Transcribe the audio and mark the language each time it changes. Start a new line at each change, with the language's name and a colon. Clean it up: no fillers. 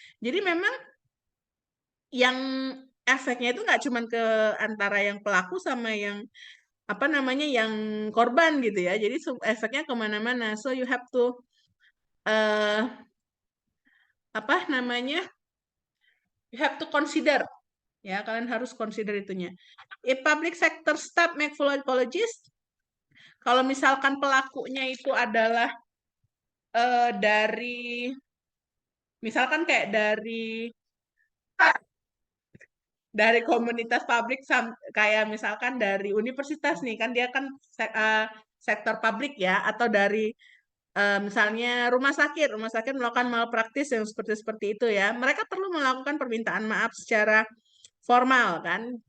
Indonesian: Jadi memang yang efeknya itu nggak cuma ke antara yang pelaku sama yang apa namanya yang korban gitu ya. Jadi efeknya kemana-mana.
English: So you have to
Indonesian: apa namanya,
English: you have to consider ya,
Indonesian: kalian harus consider itunya.
English: If public sector staff make full apologies,
Indonesian: kalau misalkan pelakunya itu adalah dari misalkan kayak dari komunitas publik, kayak misalkan dari universitas nih kan, dia kan sektor publik ya, atau dari misalnya rumah sakit melakukan malpraktis yang seperti itu ya, mereka perlu melakukan permintaan maaf secara formal kan.